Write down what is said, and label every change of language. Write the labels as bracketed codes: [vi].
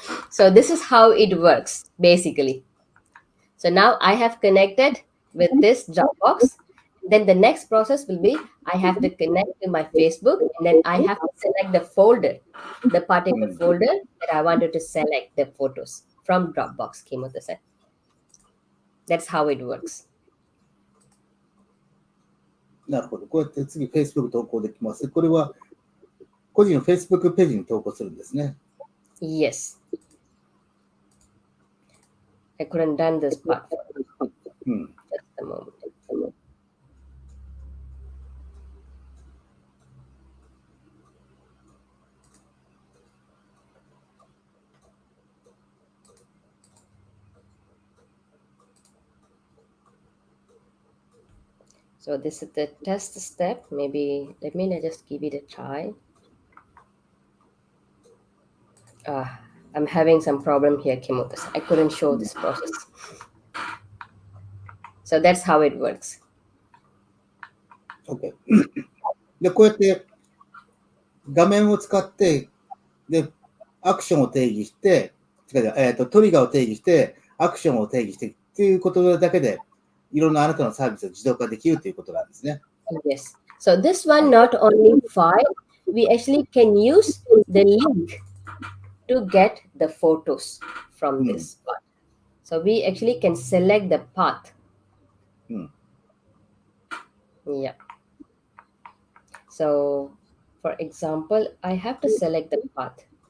[en] So this is how it works, basically. So now I have connected with this Dropbox. Then the next process will be I have to connect to my Facebook, and then I have to select the folder, the particular folder that I wanted to select the photos from Dropbox, Kimoto-san. That's how it works. [ja] なるほど。こうやって次 Facebook 投稿できます。これは個人の Facebook ページに投稿するんですね。 [en] Yes. I couldn't done this part. Just a moment. So this is the test step. Maybe let me just give it a try. I'm having some problem here, Kimoto. I couldn't show this process. So that's how it works. [ja] OK で、こうやって画面を使って、で、アクションを定義して、トリガーを定義して、アクションを定義してっていうことだけで、いろんなあなたのサービスを自動化できるということなんですね。 [en] Yes. So this one not only file, we actually can use the link to get the photos from this part. So we actually can select the path. Yeah. So for example, I have to select the path.